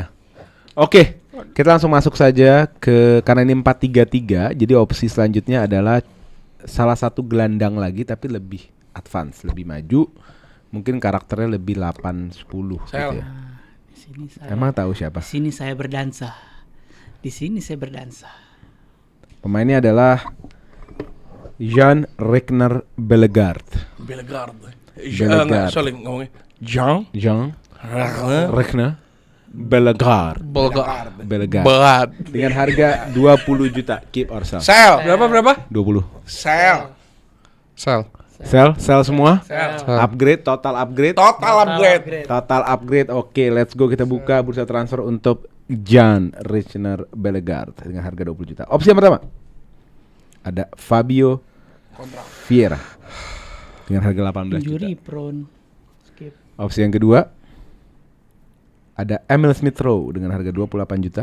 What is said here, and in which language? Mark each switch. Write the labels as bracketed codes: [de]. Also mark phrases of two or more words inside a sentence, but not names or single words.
[id] Oke, kita langsung masuk saja ke karena ini 4-3-3, jadi opsi selanjutnya adalah salah satu gelandang lagi tapi lebih advance, lebih maju. Mungkin karakternya lebih 8-10 gitu Sel. ya. Di sini saya Emang tahu siapa? di sini saya berdansa. Di sini saya berdansa. Pemainnya adalah Jan Regner Bellegaard. Bellegaard. Bellegaard. Sorry ngomongnya. Jean. Jan Regner. Regner Bellegaard. Bellegaard. Berat. Dengan harga 20 juta, [en] keep or sell. [id] Sel. Berapa? 20. Sel. Sel. Sell semua? Sel. [en] Upgrade, total upgrade. Total upgrade. Total upgrade. Oke, let's go, [id] kita buka bursa transfer untuk Jan Regner Bellegaard dengan harga 20 juta. Opsi yang pertama ada Fabio Vieira dengan harga 18 juta. [en] Injury prone. Skip. [id] Opsi yang kedua ada Emil Smith Rowe dengan harga 28 juta.